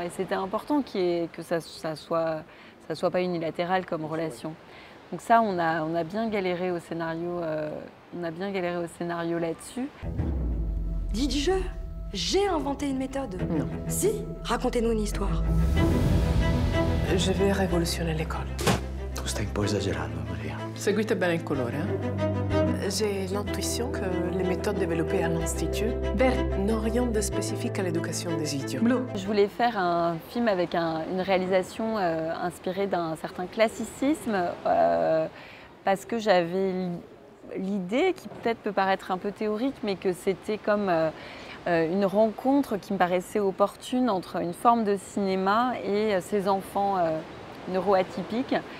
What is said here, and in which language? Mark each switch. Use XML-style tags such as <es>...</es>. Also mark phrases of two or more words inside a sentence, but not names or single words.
<fr>Et c'était important que ça soit pas unilatéral comme relation. Donc ça, on a bien galéré au scénario. On a bien galéré au scénario là-dessus. Dis du jeu. J'ai inventé une méthode. Non. Si, racontez-nous une histoire. Je vais révolutionner l'école.</fr> <it>Tu stai un po' esagerando, Maria. Seguite bene il colore,</it> <fr>hein? J'ai l'intuition que les méthodes développées à l'Institut n'ont rien de spécifique à l'éducation des idiots. Blue. Je voulais faire un film avec une réalisation inspirée d'un certain classicisme parce que j'avais l'idée, qui peut-être peut paraître un peu théorique, mais que c'était comme une rencontre qui me paraissait opportune entre une forme de cinéma et ces enfants neuroatypiques.</fr>